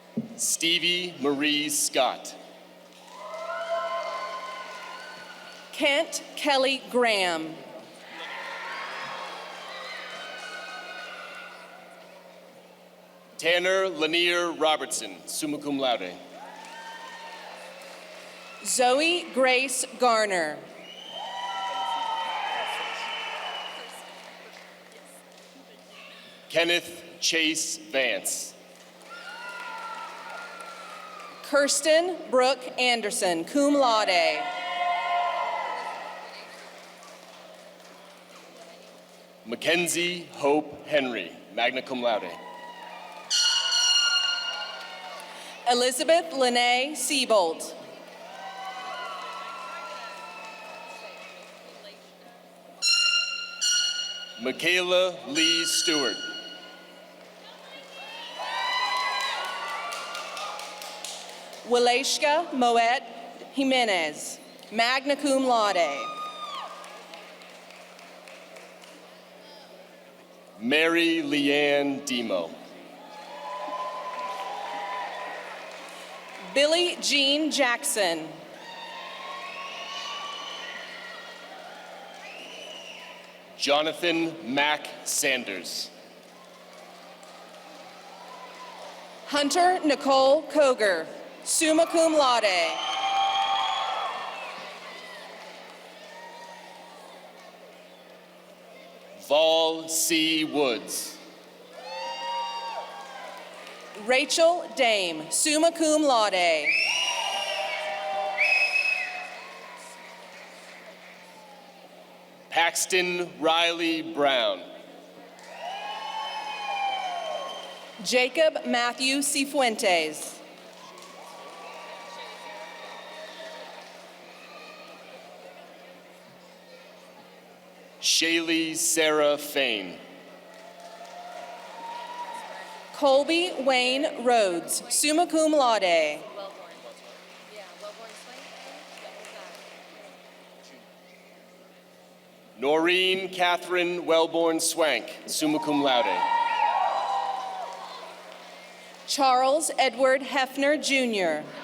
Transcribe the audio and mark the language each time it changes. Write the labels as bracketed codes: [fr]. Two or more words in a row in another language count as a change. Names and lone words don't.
[en] Stevie Marie Scott. Kent Kelly Graham. Tanner Lanier Robertson, [la] summa cum laude. [en] Zoe Grace Garner. Kenneth Chase Vance. Kirsten Brooke Anderson, [la] cum laude. [en] Mackenzie Hope Henry, [la] magna cum laude. [en] Elizabeth Lene Siebold. Michaela Lee Stewart. Waleshka Moet Jimenez, [la] magna cum laude. [en] Mary Leanne Demo. Billie Jean Jackson. Jonathan Mack Sanders. Hunter Nicole Koger, [la] summa cum laude. [en] Vol C. Woods. Rachel Dame, [la] summa cum laude. [en] Paxton Riley Brown. Jacob Matthew Cifuentes. Shaylee Sarah Fain. Colby Wayne Rhodes, [la] summa cum laude. [en] Noreen Catherine Wellborn Swank, [la] summa cum laude. [en] Charles Edward Hefner, Jr.